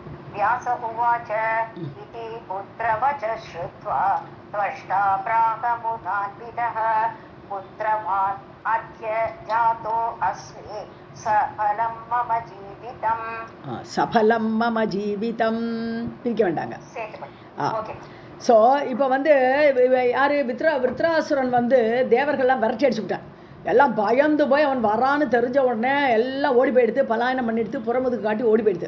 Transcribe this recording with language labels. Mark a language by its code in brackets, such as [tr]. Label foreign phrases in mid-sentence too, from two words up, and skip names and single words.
[sa] व्यास उवाच इति पुत्रवच श्रुत्वा त्वष्टा प्राहमुदान्वितः पुत्रवान् अद्य जातो अस्मि सफलं मम जीवितम् सफलं मम जीवितम् [ta] பிரிக்க வேண்டாங்க. [en] ओके [ta] ஸோ இப்போ வந்து யார் விருத்ராசுரன் வந்து தேவர்கள்லாம் விரட்டி அடிச்சுக்கிட்டான். எல்லாம் பயந்து போய் அவன் வரான்னு தெரிஞ்ச உடனே எல்லாம் ஓடி போயிடுது, பலாயனம் பண்ணிடுது, புறமுதுகு காட்டி ஓடி போயிடுது.